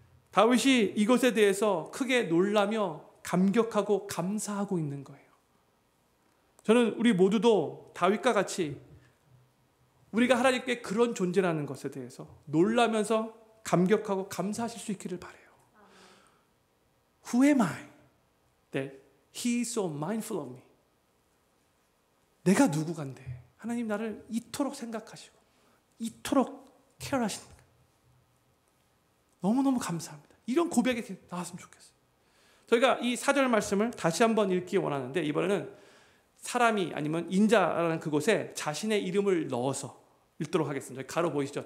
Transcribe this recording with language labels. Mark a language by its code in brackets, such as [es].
[ko] 다윗이 이것에 대해서 크게 놀라며 감격하고 감사하고 있는 거예요. 저는 우리 모두도 다윗과 같이 우리가 하나님께 그런 존재라는 것에 대해서 놀라면서 감격하고 감사하실 수 있기를 바라요. [en] Who am I that he is so mindful of me? [ko] 내가 누구간데 하나님 나를 이토록 생각하시고 이토록 케어하십니까? 너무너무 감사합니다. 이런 고백이 나왔으면 좋겠어요. 저희가 이 4절 말씀을 다시 한번 읽기 원하는데, 이번에는 사람이 아니면 인자라는 그곳에 자신의 이름을 넣어서 읽도록 하겠습니다. 가로 보이시죠?